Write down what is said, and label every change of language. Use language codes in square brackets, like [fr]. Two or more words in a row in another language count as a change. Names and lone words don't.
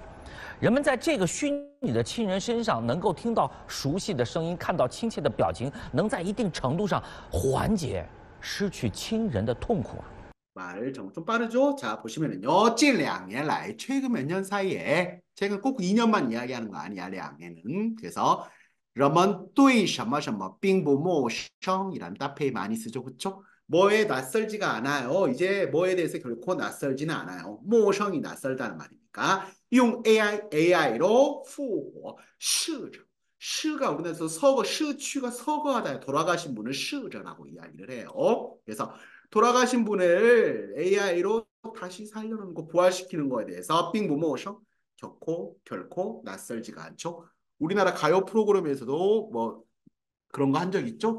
[zh] 人们在这个虚拟的亲人身上能够听到熟悉的声音，看到亲切的表情，能在一定程度上缓解失去亲人的痛苦啊。 [ko] 말 정말 좀 빠르죠? 자, 보시면은요. [zh] 近2年来 [ko] 최근 몇 년 사이에 최근 꼭 2년만 이야기하는 거 아니야, 2年은. 그래서 [zh] 人们对什么什么并不陌生 [ko] 이라는 따페이 많이 쓰죠. 그쵸? 뭐에 낯설지가 않아요. 이제 뭐에 대해서 결코 낯설지는 않아요. 陌生이 낯설다는 말이니까. 用 AI로 [zh] 复活, 逝者. [ko] 시가 우리나라에서 서거, 시취가 서거하다 돌아가신 분을 시저라고 이야기를 해요. 그래서 돌아가신 분을 AI로 다시 살려놓는 거, 부활시키는 거에 대해서 빙부모셔 결코 낯설지가 않죠. 우리나라 가요 프로그램에서도 뭐 그런 거 한 적 있죠?